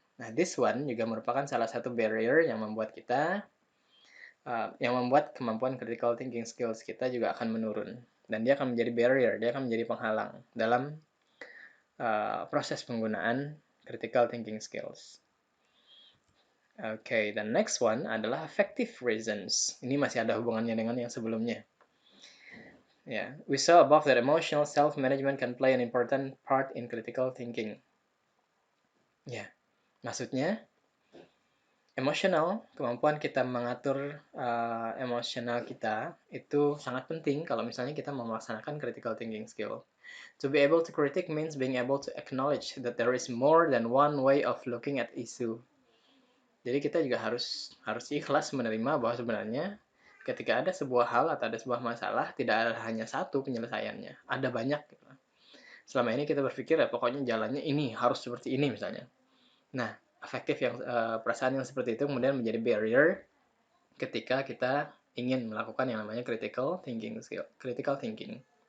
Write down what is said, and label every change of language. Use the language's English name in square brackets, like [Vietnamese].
[Indonesian] Nah, [English] this one [Indonesian] juga merupakan salah satu barrier yang membuat kita, yang membuat kemampuan critical thinking skills kita juga akan menurun. Dan dia akan menjadi barrier, dia akan menjadi penghalang dalam proses penggunaan critical thinking skills. [English] Oke, the next one [Indonesian] adalah [English] effective reasons. [Indonesian] Ini masih ada hubungannya dengan yang sebelumnya. [English] Yeah, we saw above that emotional self-management can play an important part in critical thinking. [Indonesian] Ya, maksudnya emosional, kemampuan kita mengatur emosional kita itu sangat penting kalau misalnya kita melaksanakan critical thinking skill. [English] To be able to critique means being able to acknowledge that there is more than one way of looking at issue. [Indonesian] Jadi kita juga harus ikhlas menerima bahwa sebenarnya ketika ada sebuah hal atau ada sebuah masalah, tidak ada hanya satu penyelesaiannya, ada banyak. Selama ini kita berpikir ya pokoknya jalannya ini harus seperti ini misalnya. Nah, efektif yang perasaan yang seperti itu kemudian menjadi barrier ketika kita ingin melakukan yang namanya critical thinking skill, critical thinking.